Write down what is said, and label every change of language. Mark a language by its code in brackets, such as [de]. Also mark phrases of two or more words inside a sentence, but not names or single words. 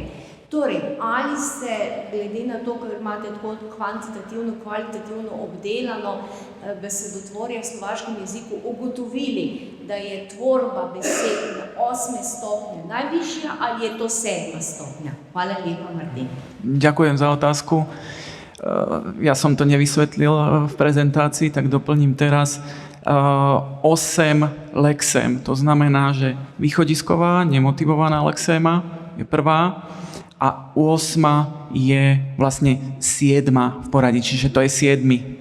[sl] Torej, ali ste, glede na to, ker imate tako kvantitativno, kvalitativno obdelano besedotvorje v slovaškem jeziku, ugotovili, da je tvorba besed na 8. stopnje najvišja ali je to 7. stopnja? Hvala lepa, Martin. [sk] Ďakujem za otázku. Ja som to nevysvetlil v prezentácii, tak doplním teraz. 8 lexém, to znamená, že východisková, nemotivovaná lexéma je prvá a 8 je vlastne 7 v poradí, čiže to je 7.